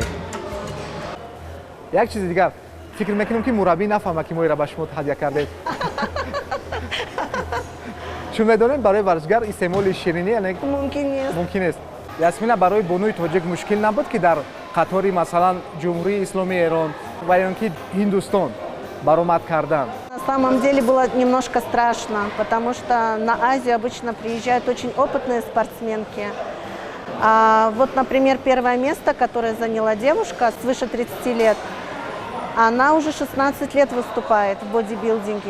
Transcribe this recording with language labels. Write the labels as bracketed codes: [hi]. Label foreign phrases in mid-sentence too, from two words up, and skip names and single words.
[tg] як чизи дигар фикр мекунем ки мураббӣ нафаҳма ки мо инро ба шумо ҳадия кардем. чун медонем барои варзишгар истеъмоли ширинӣ мумкин нест. ясмина, барои бонуи тоҷик мушкил набуд ки дар қатори масалан ҷумҳурии исломии Эрон ва ё ки Ҳиндустон баромад кардан? [ru] На самом деле было немножко страшно, потому что на Азию обычно приезжают очень опытные спортсменки. Вот, например, первое место, которое заняла девушка свыше 30 лет, она уже 16 лет выступает в бодибилдинге.